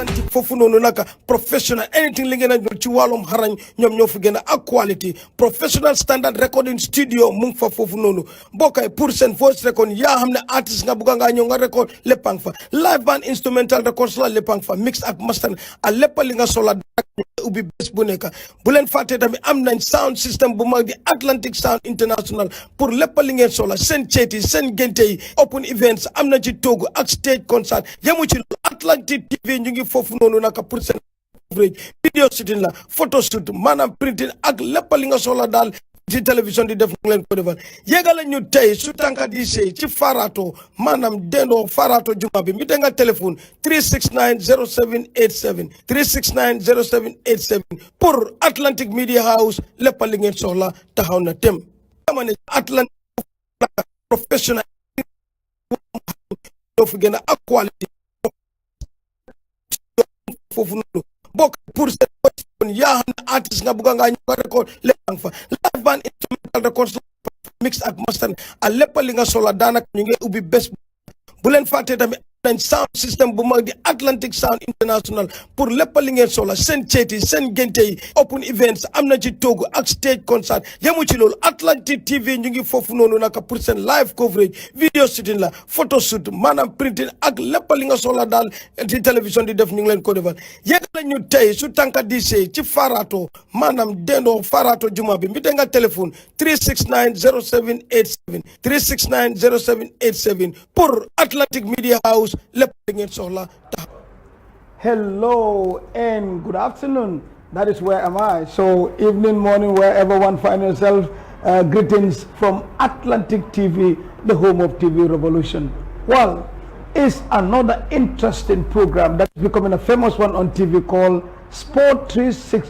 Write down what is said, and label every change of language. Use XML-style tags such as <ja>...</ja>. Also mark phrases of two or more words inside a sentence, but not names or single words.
<wo>foofu noonu naka professional anything li ngeen a ci wàllum xarañ ñoom ñoo fi gën a ak</wo> <en>quality professional standard recording studio</en> <wo>mu ngi fa foofu noonu bokkay pour seen voice record yaa xam ne artiste nga bugga ngaa ñëw nga record léppang fa</wo> <en>live band instrumental records</en> <wo>la léppang fa mix ak master a lépp li nga sola ubbi bés bu nekk bu leen fàtte tamit am nañ sound system bu mag di Atlantic Sound International pour lépp li ngeen sola seen ceeti seen gente yi</wo> <en>open events</en> <wo>am na ci toogu ak</wo> <en>stage concert</en> <wo>yemu ci loolu Atlantic TV ñu ngi foofu noonu naka pour seen</wo> <en>video shooting</en> <wo>la</wo> <en>photo shoot</en> <wo>maanaam printing ak lépp li nga soxla daal ci télévision di def leen ko defal yégale ñu tey su tànka di sey ci Farato maanaam dendoo Farato juma bi mi da nga téléphone 3690787 3690787 pour Atlantic Media House lépp li ngeen soxla taxaw na tem dama ne Atlantic professional ñoo fi gën a ak quality foofu noonu bokk pour seen yaa xam ne artiste nga bugga ngaa ñëw nga record léppang fa</wo> <en>live band instrumental records</en> <wo>mix ak master a lépp li nga sola daanaka ñu ngi ubbi bés bu leen fàtte tamit nañ</wo> <en>sound system</en> <wo>bu mag di Atlantic Sound International pour lépp li ngeen sola seen ceeti seen gente yi</wo> <en>open events</en> <wo>am na ci toogu ak</wo> <en>stage concert</en> <wo>yemu ci loolu Atlantic TV ñu ngi foofu noonu naka pour seen</wo> <en>live coverage video shooting</en> <wo>la</wo> <en>photo shoot</en> <wo>maanaam printing ak lépp li nga sola daal ci télévision di def ñu ngi leen ko defal yégale ñu tey su tànka di sey ci Farato maanaam dendoo Farato juma bi mi da nga téléphone 3690787 3690787 pour Atlantic Media House.</wo> <en>Hello and good afternoon. That is where am I. So evening, morning, wherever one finds yourself. Greetings from Atlantic TV, the home of TV revolution. Well, it's another interesting program that's becoming a famous one on TV called Sport 360.</en>